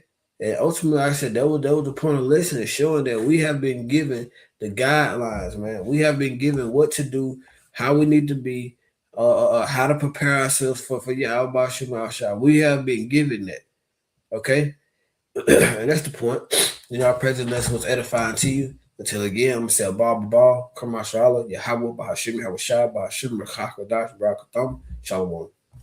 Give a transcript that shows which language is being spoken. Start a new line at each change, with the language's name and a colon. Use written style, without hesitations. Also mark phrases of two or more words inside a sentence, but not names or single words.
English: And ultimately, like I said, that was the point of the lesson, is showing that we have been given the guidelines, man. We have been given what to do, how we need to be, how to prepare ourselves for Yahweh Shema Shai. We have been given that. Okay? And that's the point. Our present lesson was edifying to you. Until again, I'm going to say Abba, Kamashala, Yahweh, Bahashim, Hawashah, Bahashim, Rachach, Radash, Barakatam, Shalom.